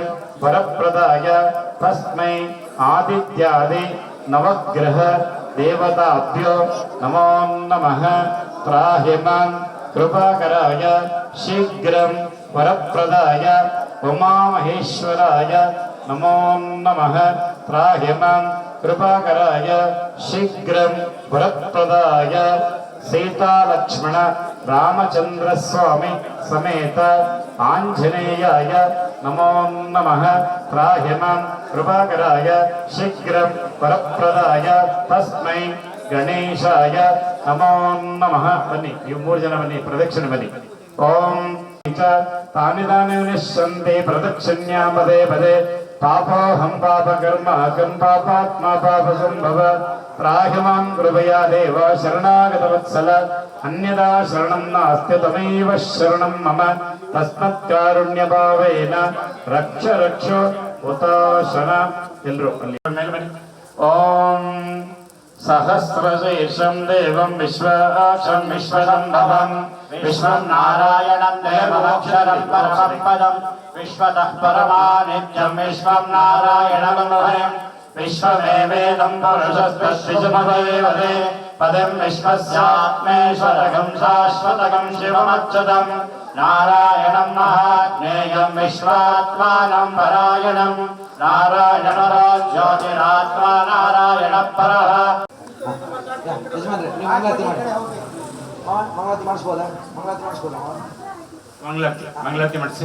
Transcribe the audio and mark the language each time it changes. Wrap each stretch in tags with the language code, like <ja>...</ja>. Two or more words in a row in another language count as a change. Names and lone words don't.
<sa>ವರಪ್ರದಾಯ ತಸ್ಮೈ ಆದಿತ್ಯಾದಿ ನವಗ್ರಹ ದೇವತಾಭ್ಯೋ ನಮೋ ನಮಃ ತ್ರಾಹಿಮಾನ್ ಕೃಪಾಕರಾಯ ಶೀಘ್ರಂ ವರಪ್ರದಾಯ ಉಮಾಮಹೇಶ್ವರಾಯ ನಮೋ ನಮಃ ತ್ರಾಹಿಮಾನ್ ಕೃಪಾಕರಾಯ ಶೀಘ್ರಂ ವರಪ್ರದಾಯ ಸೀತಾಲಕ್ಷ್ಮಣ ರಾಮಚಂದ್ರ ಸ್ವಾಮಿ ಸಮೇತ ಆಂಜನೇಯಾಯ ನಮೋ ನಮಃ ತ್ರಾಹಿಮಾನ್ ಕೃಪಾಕರಾಯ ಶೀಘ್ರಂ ವರಪ್ರದಾಯ ತಸ್ಮೈ ಗಣೇಶಾಯ ನಮೋ ನಮಃ</sa> <kn>ಬನ್ನಿ ನೀವು ಮೂರು ಜನ ಬನ್ನಿ ಪ್ರದಕ್ಷಿಣೆ ಬನ್ನಿ</kn> <sa>ಓಂ ತಾನಿ ತಾನಿ ನಿಶ್ಯಂತೆ ಪ್ರದಕ್ಷಿಣ್ಯಾ ಪದೇ ಪದೇ ಪಾಪೋಹಂ ಪಾಪಕರ್ಮ ಅಹಂ ಪಾಪಾತ್ಮ ಪಾಪ ಸಂಭವ ಪ್ರಾಹಿಮಾಂ ಕೃಪಯಾ ದೇವ ಶರಣಾಗತವತ್ಸಲ ಅನ್ಯದಾ ಶರಣಂ ನಾಸ್ತಿ ತಮೈವ ಶರಣಂ ಮಮ ತಸ್ಮತ್ಕಾರುಣ್ಯಭಾವೇನ ರಕ್ಷ ರಕ್ಷೋ ಉತಾಶನ</sa> <kn>ಎಲ್ಲರೂ ಅಲ್ಲಿ ಮೇಲೆ ಬನ್ನಿ</kn> <sa>ಓಂ सहस्रशीर्षं देवं विश्वाक्षं विश्वसम्भवं विश्वं नारायणं देवमक्षरं परमं पदं विश्वतः परमानित्यं विश्वं नारायणं हरिं विश्वमेवेदं पुरुषस्तस्विजमवैवते पदं विश्वस्यात्मेश्वरकं शाश्वतकं शिवमच्युतं नारायणं महाज्ञेयं विश्वात्मानं परायणं नारायणरो ज्योतिरात्मा नारायणः परः</sa> <kn>ಯಜಮಾನ್ರೆ ನೀವು ಮಂಗಳಾರತಿ ಮಾಡಿ ಮಂಗಳಾರತಿ ಮಾಡಿಸ್ಬೋದಾ ಮಂಗಳಾರತಿ ಮಾಡಿಸ್ಬೋದಾ ಮಂಗಳಾರತಿ ಮಾಡಿಸಿ</kn>